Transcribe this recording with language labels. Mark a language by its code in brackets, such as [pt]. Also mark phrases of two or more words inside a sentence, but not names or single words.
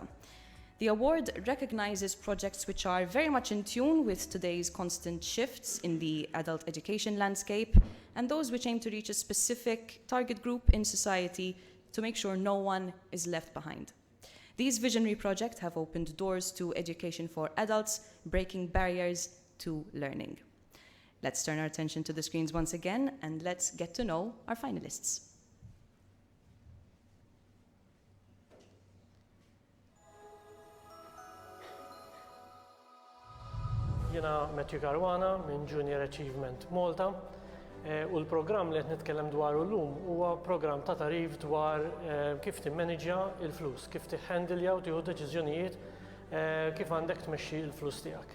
[en] The award recognizes projects which are very much in tune with today's constant shifts in the adult education landscape and those which aim to reach a specific target group in society to make sure no one is left behind. These visionary projects have opened doors to education for adults, breaking barriers to learning. Let's turn our attention to the screens once again and let's get to know our finalists. [mt] Jena Matthew Caruana minn Junior Achievement Malta u l-programm li qed nitkellem dwaru llum huwa programm ta' tarif dwar kif timmaneġġja l-flus, kif tiħħandilja u tieħu deċiżjonijiet kif għandek tmexxi l-flus tiegħek.